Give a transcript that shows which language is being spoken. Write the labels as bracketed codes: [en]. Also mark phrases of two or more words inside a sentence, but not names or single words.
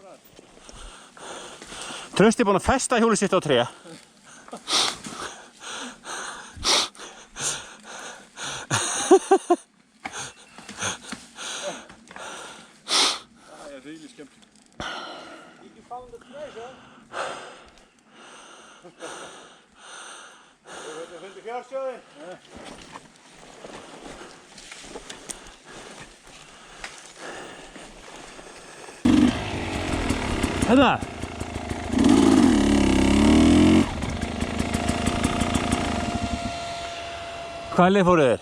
[is] Trausti búinn að festa hjólið sitt á tré. Það really skemmtilegt. [en] Did you found the treasure? [is] Þú fundi fjársjóðinn? Þetta? Hvaða leið fóruð þér?